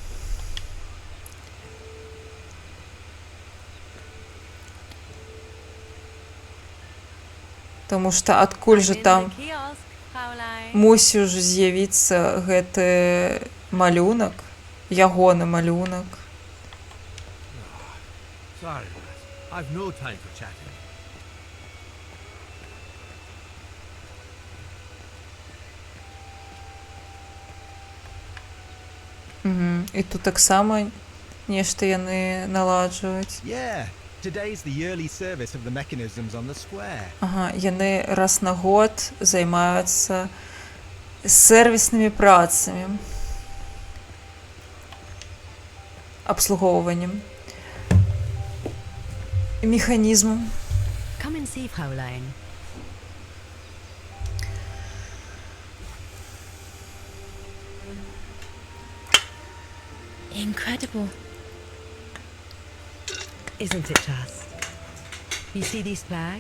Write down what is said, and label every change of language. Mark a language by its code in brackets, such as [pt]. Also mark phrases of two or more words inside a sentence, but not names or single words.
[be] Таму што адкуль жа там мусіў ж з'явіцца гэты малюнак, ягоны малюнак. [en] Sorry, I've no time for chatting. [be] І тут таксама нешта яны наладжваюць. [en] Yeah, today's the yearly service of the mechanisms on the square. [be] Ага, яны раз на год займаюцца сервіснымі працамі, абслугоўваннем механізмам. [en] Come and see, Fraulein. Incredible. Isn't it just? You see these flags?